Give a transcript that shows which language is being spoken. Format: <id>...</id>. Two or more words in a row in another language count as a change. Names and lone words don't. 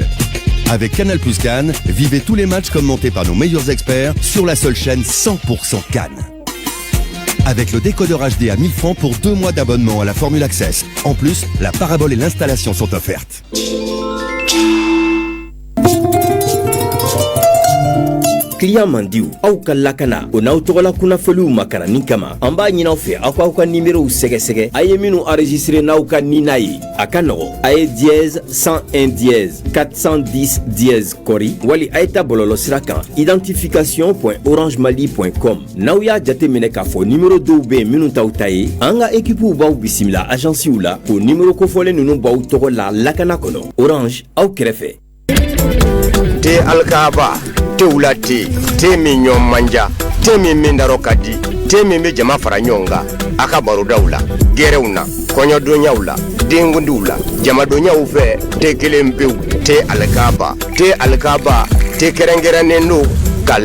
<fr>Avec Canal Plus Cannes, vivez tous les matchs commentés par nos meilleurs experts sur la seule chaîne 100% Cannes. Avec le décodeur HD à 1000 francs pour 2 mois d'abonnement à la Formule Access. En plus, la parabole et l'installation sont offertes.</fr> <bm>Client mandiw aw ka lakana o n'aw tɔgɔla kunnafoniw makarani kama an b'a ɲinaw fɛ aw k'aw ka numérow sɛgɛsɛgɛ a ye minnu enregistré n'aw ka nina ye a ka nɔgɔ a ye dièse 101 dièse 410 dièse kɔri wali a ye ta bɔlɔlɔsira kan identification.orangemali.com n'aw y'a jate minɛ k'a fɔ numéro dɔw bɛ yen minnu t'aw ta ye an ka équipew b'aw bisimila agenciw la k'o numéro kofɔlen ninnu b'aw tɔgɔ la lakana kɔnɔ Orange aw kɛrɛfɛ. Te alkaba teula te min ɲɔgɔn manja te min daro ka di te min bɛ jama fara ɲɔgɔn kan a ka barodaw la gɛrɛw na kɔɲɔdonyaw la denkundiw la jamadonyaw fɛ te kelen pewu te alkaba te kɛrɛnkɛrɛnnen don ka</bm>